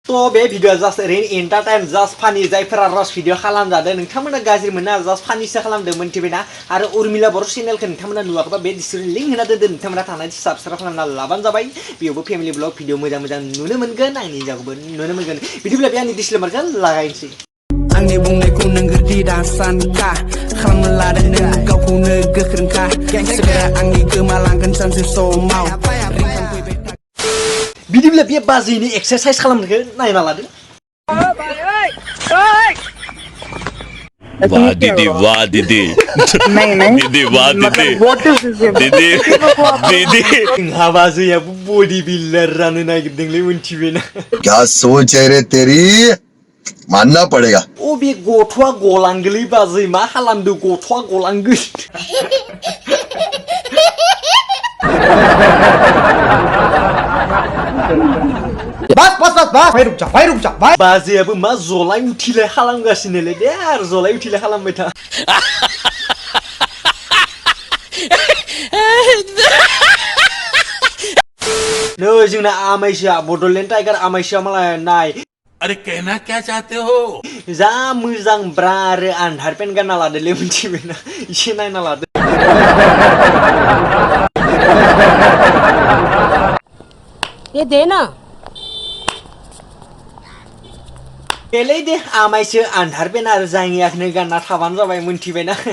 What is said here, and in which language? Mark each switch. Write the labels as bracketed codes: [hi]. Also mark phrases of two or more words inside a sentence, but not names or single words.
[brx] तो बे भिडिअ जास्ट ओरैनो एन्टारटेन [en] just funny [brx] जायफोरा रस भिडिअ खालामजादों नोंथांमोना गाज्रि मोना जास्ट फानिसो खालामदों मोनथिबायना आरो उर्मिला बर' चेनेलखौ नोंथांमोना नुवाखैबा बे [en] description link [brx] होना दोनदों नोंथांमोना थांनानै साबस्क्राइब खालामना लाबानो जाबाय बेयावबो [en] family vlog video [brx] मोजां मोजां नुनो मोनगोन आंनि जायगायावबो नुनो मोनगोन बिदिब्ला बे आंनि डिसक्लेमारखौ लागायनोसै आंनि बुंनायखौ नों गोरदि दासानखा खालामनो लादों नों गावखौनो गोख्रोंखा सोरबा आंनि गोमालांगोन सानसे समाव बिदिब्ला बे बाजैनि एक्सारसाइज खालामनायखौ नायना लादो [hi] वाह दीदी नहीं दीदी वाह दीदी [en] what is this [hi] दीदी दीदी [brx] जोंहा बाजैयाबो [en] body builder [brx] जानो नागिरदोंलै मोनथिबायना [hi] क्या सोच है रे तेरी मानना पड़ेगा [brx] ओ बे गथ'आ गलांगोलै बाजै मा खालामदो गथ'आ गलांगोन [hi] बस भाई रुक जा भाई [brx] बाजैयाबो मा जलाय उथिलाय खालामगासिनोलै दे आरो जलाय उथिलाय खालामबाय था नै जोंना आमाइसोआ बड'लेण्ड टाइगार आमाइसोआ मालाय नाय [hi] अरे कहना क्या चाहते हो [brx] जा मोजां ब्रा आरो [en] underpant [brx] गानना लादोलै मोनथिबायना एसे नायना लादो [hi] ये दे ना [brx] बेलै दे आमाइसो [en] underpant [brx] आरो जाङियाखौनो गानना थाबानो जाबाय मोनथिबायना